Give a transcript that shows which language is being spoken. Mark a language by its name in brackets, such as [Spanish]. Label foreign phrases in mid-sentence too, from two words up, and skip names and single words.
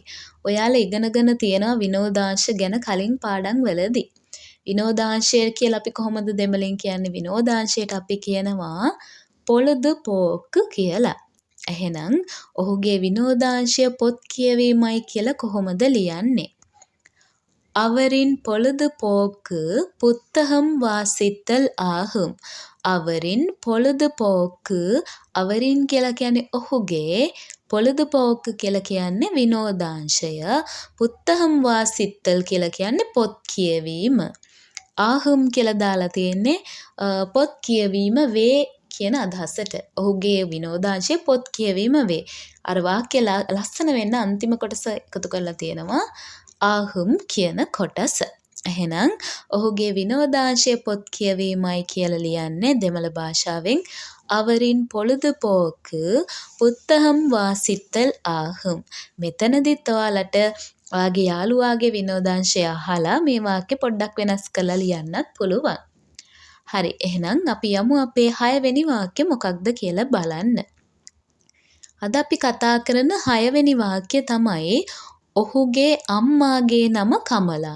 [Sinhala] ඔයාලා ඉගෙනගෙන තියෙනවා විනෝදාංශ ගැන කලින් පාඩම් වලදී. විනෝදාංශය කියලා අපි කොහොමද දෙමළෙන් කියන්නේ? විනෝදාංශයට අපි කියනවා பொழுதுபோக்கு කියලා. එහෙනම් ඔහුගේ විනෝදාංශය පොත් කියවීමයි කියලා කොහොමද ලියන්නේ? [Tamil] அவரின் பொழுதுபோக்கு புத்தகம் வாசித்தல் ஆகும். அவரின் பொழுதுபோக்கு அவரின் [Sinhala] කියලා කියන්නේ ඔහුගේ பொழுதுபோக்கு කියලා කියන්නේ විනෝදාංශය. [Tamil] புத்தகம் வாசித்தல் [Sinhala] කියලා කියන්නේ පොත් කියවීම. ආහම් කියලා දාලා තියෙන්නේ පොත් කියවීම වේ කියන අදහසට. ඔහුගේ විනෝදාංශය පොත් කියවීම වේ. අර වාක්‍ය ලස්සන වෙන්න අන්තිම කොටස එකතු කරලා තියෙනවා ආහම් කියන කොටස. එහෙනම් ඔහුගේ විනෝදාංශය පොත් කියවීමයි කියලා ලියන්නේ දෙමළ භාෂාවෙන් [Tamil] அவரின் பொழுதுபோக்கு புத்தகம் வாசித்தல் ஆகும். [Sinhala] මෙතනදිත් ඔයාලට ඔයාගේ යාළුවාගේ විනෝදාංශය අහලා මේ වාක්‍ය පොඩ්ඩක් වෙනස් කරලා ලියන්නත් පුළුවන්. හරි. එහෙනම් අපි යමු අපේ 6 වෙනි වාක්‍ය මොකක්ද කියලා බලන්න. අද අපි කතා කරන 6 වෙනි වාක්‍ය තමයි ඔහුගේ අම්මාගේ නම කමලා.